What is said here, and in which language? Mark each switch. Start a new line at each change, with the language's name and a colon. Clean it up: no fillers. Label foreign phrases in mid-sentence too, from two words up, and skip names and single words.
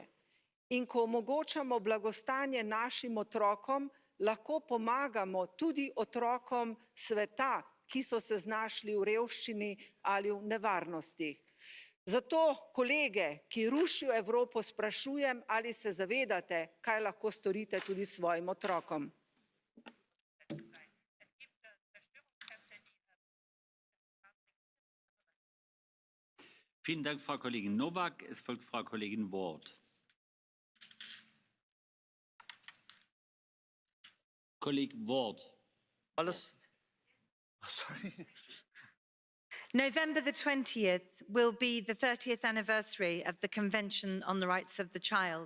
Slovenian: In ko omogočamo blagostanje našim otrokom, lahko pomagamo tudi otrokom sveta, ki so se znašli v revščini ali v nevarnostih. Zato kolege, ki rušijo Evropo, sprašujem, ali se zavedate, kaj lahko storite tudi svojim otrokom.
German: Vielen Dank, Frau Kollegin Nowak. Es folgt Frau Kollegin Ward.
English: Colleague Ward. Sorry. November the 20th will be the 30th anniversary of the Convention on the Rights of the Child.